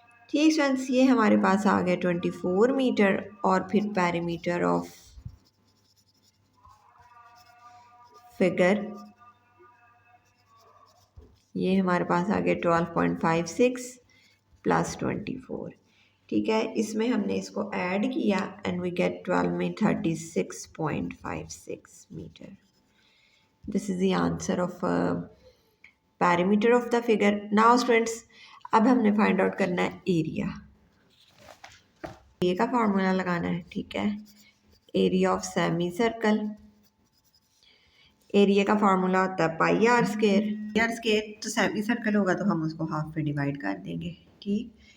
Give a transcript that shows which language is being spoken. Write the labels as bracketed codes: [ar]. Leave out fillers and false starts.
[ur] ٹھیک فرینڈس, یہ ہمارے پاس آ گیا 24 میٹر. اور پھر پیری میٹر آف فگر, یہ ہمارے پاس آ گیا 12.56 + 24. ٹھیک ہے. اس میں ہم نے اس کو ایڈ کیا [en] and we get [ur] 12 میں 36.56 metre. [en] This is the answer of perimeter of the figure. Now students, [ur] اب ہم نے فائنڈ آؤٹ کرنا ہے ایریا. ایریا کا فارمولا لگانا ہے. ٹھیک ہے. Area of semi circle, area کا فارمولا ہوتا ہے پائی آر اسکوئر. آر اسکوئر تو سیمی سرکل ہوگا تو ہم اس کو ہاف پہ ڈیوائڈ کر دیں گے. ٹھیک.